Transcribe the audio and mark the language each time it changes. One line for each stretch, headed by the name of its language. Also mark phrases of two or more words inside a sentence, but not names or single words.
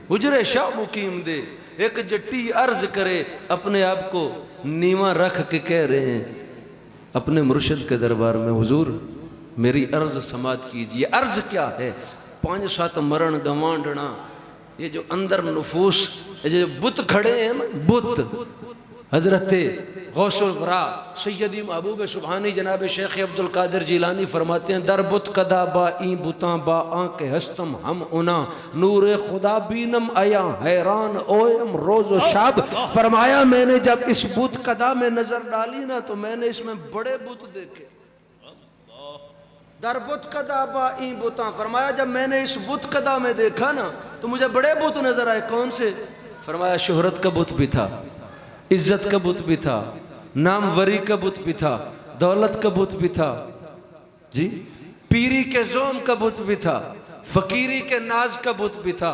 Punjabi: حجر شاہ مقیم دے ایک جٹی عرض کرے,
Urdu: اپنے آپ کو نیواں رکھ کے کہہ رہے ہیں اپنے مرشد کے دربار میں, حضور میری عرض سماعت کیجئے. عرض کیا ہے؟ 5-7
Punjabi: مرن گوانڈنا,
Urdu: یہ جو اندر نفوس, یہ جو بت کھڑے ہیں نا, بت, حضرت غوث الورا سیدی محبوب سبحانی جناب شیخ عبد القادر جیلانی فرماتے ہیں,
Persian: در بت کدا با این بتاں با آنکھ ہستم ہم انا, نور خدا بینم آیا حیران اویم روز و شب.
Urdu: فرمایا میں نے جب اس بت کدا میں نظر ڈالی نا, تو میں نے اس میں بڑے بت دیکھے.
Persian: در بت کدا با این بتاں,
Urdu: فرمایا جب میں نے اس بت کدا میں دیکھا نا تو مجھے بڑے بت نظر آئے. کون سے؟ فرمایا شہرت کا بت بھی تھا, عزت کا بت بھی تھا, ناموری کا بت بھی تھا, دولت کا بت بھی تھا, جی پیری کے زوم کا بت بھی تھا, فقیری کے ناز کا بت بھی تھا.